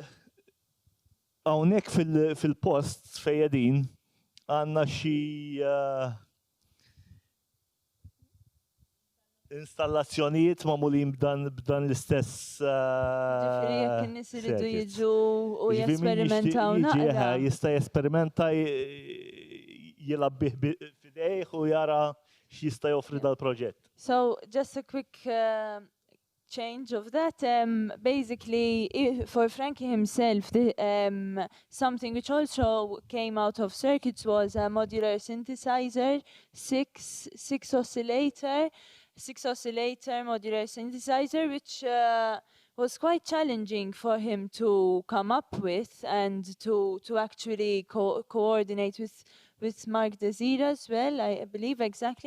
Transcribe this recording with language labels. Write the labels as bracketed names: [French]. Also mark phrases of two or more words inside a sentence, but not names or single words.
[Maltese] Hawnhekk fil-post fejn qegħdin għandna xi installazzjonijiet magħmulin b'dan l-istess. Ġifieri jekk in-nies iridu jiġu u jesperimentaw naqra. Jista' jesperimenta jilab bih fidejh u jara x'jista' joffri dal-proġett. [English] So just a quick change of that. Basically, for Frankie himself, something which also came out of circuits was a modular synthesizer, six oscillator modular synthesizer, which was quite challenging for him to come up with and to actually coordinate with Mark Desira as well, I believe, exactly.